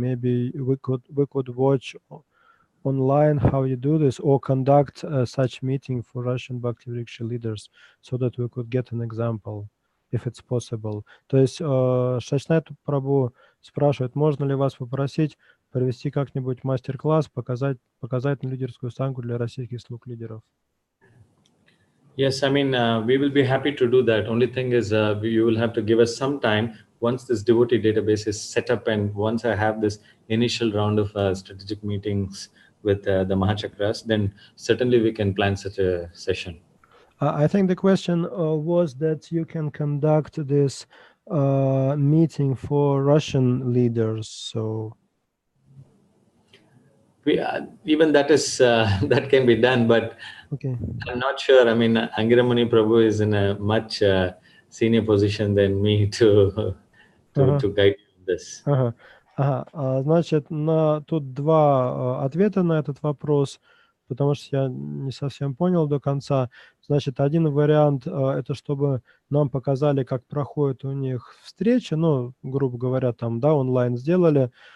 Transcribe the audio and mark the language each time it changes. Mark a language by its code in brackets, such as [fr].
[en] Maybe we could watch online how you do this, or conduct such meeting for Russian Bhakti Vriksha leaders, so that we could get an example, if it's possible. [ru] То есть Шачнайт Прабху спрашивает, можно ли вас попросить провести как-нибудь мастер-класс, показать лидерскую сангу для российских слуг лидеров. [en] Yes, I mean, we will be happy to do that. Only thing is, you will have to give us some time once this devotee database is set up, and once I have this initial round of strategic meetings with the Mahachakras, then certainly we can plan such a session. I think the question was that you can conduct this meeting for Russian leaders. So We, even that is that can be done, but okay. I'm not sure. I mean, Angiramani Prabhu is in a much senior position than me to guide this. [ru] Значит, тут два ответа на этот вопрос, потому что я не совсем понял до конца. Значит, один вариант это чтобы нам показали, как проходит у них встреча, ну, грубо говоря, там, да, онлайн сделали.